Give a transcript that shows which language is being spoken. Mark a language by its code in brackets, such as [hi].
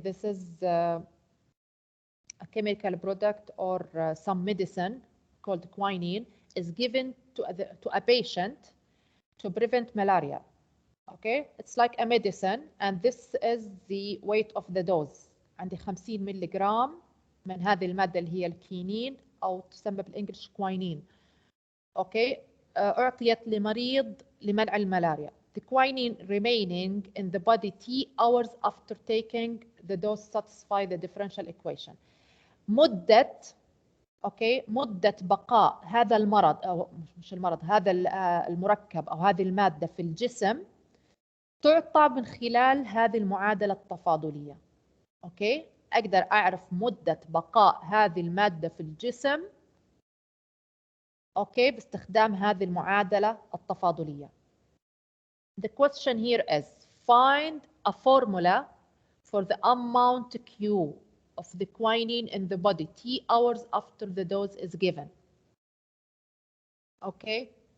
[en] This is a chemical product or some medicine called quinine is given to a patient to prevent malaria. Okay, it's like a medicine and this is the weight of the dose. [ar] عندي 50 ملغرام من هذه المادة اللي هي الكينين أو تسمى بالإنجليش quinine. Okay, أعطيت لمريض لمنع الملاريا. [en] The quinine remaining in the body T hours after taking the dose satisfy the differential equation. [ar] مدة مدة بقاء هذا المرض أو مش المرض، هذا المركب أو هذه المادة في الجسم تعطى من خلال هذه المعادلة التفاضلية. أوكي، أقدر أعرف مدة بقاء هذه المادة في الجسم أوكي باستخدام هذه المعادلة التفاضلية. [en] The question here is find a formula for the amount Q of the quinine in the body T hours after the dose is given. Okay.